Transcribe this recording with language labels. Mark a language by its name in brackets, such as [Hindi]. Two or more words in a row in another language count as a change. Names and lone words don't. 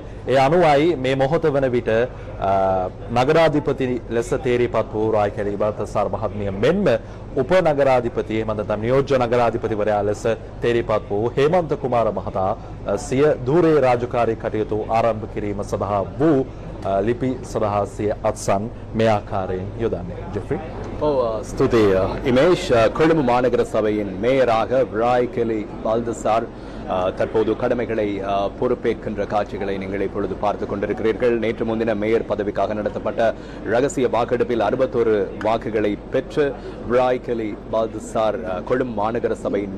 [Sinhala] ඒ අනුවයි මේ මොහොත වන විට නගරාධිපති ලෙස තේරිපත් වූ රායිකැලී බලතසාර මහත්මිය මෙන්ම උප නගරාධිපති එහෙම නැත්නම් නියෝජ්‍ය නගරාධිපතිවරයා ලෙස තේරිපත් වූ හේමන්ත කුමාර මහතා සිය ධූරේ රාජකාරී කටයුතු ආරම්භ කිරීම සඳහා වූ ලිපි සඳහා සිය අත්සන් මේ ආකාරයෙන් යොදන්නේ. ජෙෆ්රි [Tamil] ஸ்துதிய இமேஷ் கொழும்பு மாநகர சபையின் மேயராக ராய்கெலி பால்தசார் தற்போது கடமைகளை பொறுப்பேற்கின்ற காட்சிகளை நீங்கள் இப்பொழுது பார்த்துக் கொண்டிருக்கிறீர்கள். நேற்று முன்தினம் மேயர் பதவிக்காக நடத்தப்பட்ட ரகசிய வாக்கெடுப்பில் 61 வாக்குகளை பெற்று ராய்கெலி பால்தசார் கொழும்பு மாநகர சபையின்